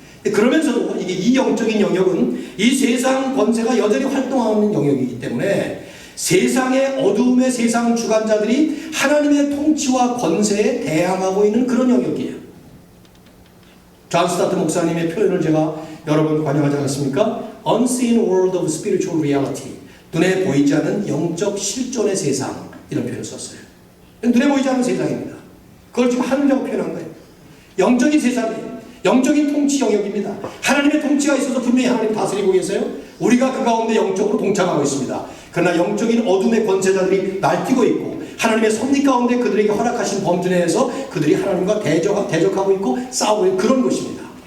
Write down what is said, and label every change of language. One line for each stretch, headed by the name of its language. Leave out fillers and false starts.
Korean: 그러면서도 이 영적인 영역은 이 세상 권세가 여전히 활동하는 영역이기 때문에 세상의 어두움의 세상 주관자들이 하나님의 통치와 권세에 대항하고 있는 그런 영역이에요. 존 스타트 목사님의 표현을 제가 여러 번 관용하지 않았습니까?
English: Unseen world of spiritual reality.
Korean: 눈에 보이지 않는 영적 실존의 세상, 이런 표현을 썼어요. 눈에 보이지 않는 세상입니다. 그걸 지금 하늘이라고 표현한 거예요. 영적인 세상이에요. 영적인 통치 영역입니다. 하나님의 통치가 있어서 분명히 하나님 다스리고 계세요. 우리가 그 가운데 영적으로 동참하고 있습니다. 그러나 영적인 어둠의 권세자들이 날뛰고 있고 하나님의 섭리 가운데 그들에게 허락하신 범주 내에서 그들이 하나님과 대적하고 있고 싸우고 있는 그런 것입니다.